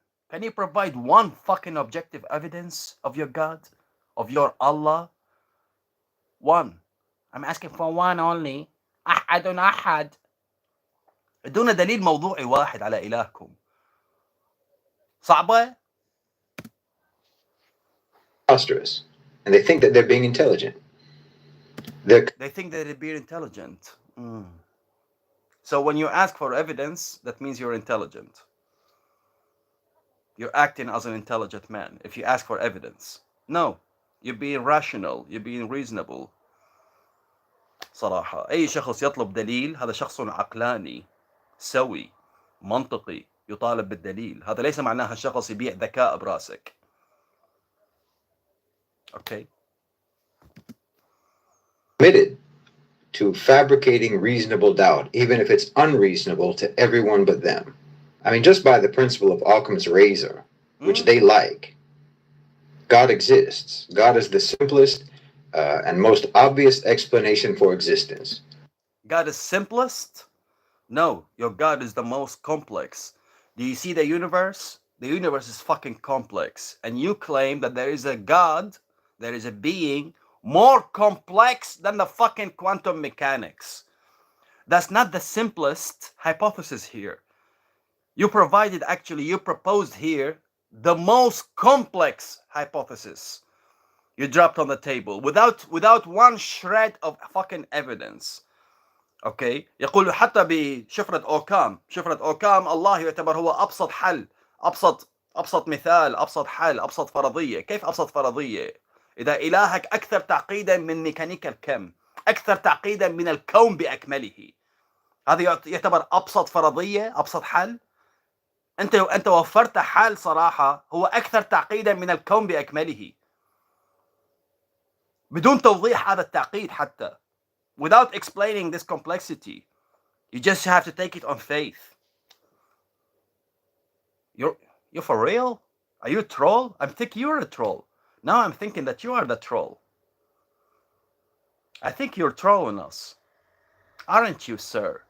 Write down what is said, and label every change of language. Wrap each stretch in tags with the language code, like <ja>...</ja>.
<en>Can you provide one fucking objective evidence of your God? Of your Allah? One. I'm asking for one only.</en> <ar>Ahadun ahad. ادونا دليل موضوعي واحد على إلهكم. صعبة؟</ar> <en>Preposterous. And they think that they're being intelligent. They think that they're being intelligent. So when you ask for evidence, that means you're intelligent. You're acting as an intelligent man if you ask for evidence. No, you're being rational, you're being reasonable.</en> <ar>صراحة أي شخص يطلب دليل هذا شخص عقلاني سوي منطقي يطالب بالدليل. هذا ليس معناها شخص يبيع ذكاء براسك.</ar> <en>Okay. Committed to fabricating reasonable doubt, even if it's unreasonable to everyone but them. I mean, just by the principle of Occam's razor, which they like, God exists. God is the simplest and most obvious explanation for existence. God is simplest? No, your God is the most complex. Do you see the universe? The universe is fucking complex. And you claim that there is a God, there is a being more complex than the fucking quantum mechanics. That's not the simplest hypothesis here. You proposed here the most complex hypothesis. You dropped on the table without one shred of fucking evidence. Okay.</en> <ar>يقول حتى بشفرة أوكام الله يعتبر هو أبسط حل، أبسط مثال، أبسط حل، أبسط فرضية. كيف أبسط فرضية؟ إذا إلهك أكثر تعقيدا من ميكانيكا الكم، أكثر تعقيدا من الكون بأكمله، هذا يعتبر أبسط فرضية، أبسط حل. أنت وفرت حل صراحة هو أكثر تعقيدا من الكون بأكمله بدون توضيح هذا التعقيد حتى.</ar> <en>Without explaining this complexity, you just have to take it on faith. You're for real? Are you a troll? I think you're a troll. Now I'm thinking that you are the troll. I think you're trolling us. Aren't you, sir?</en>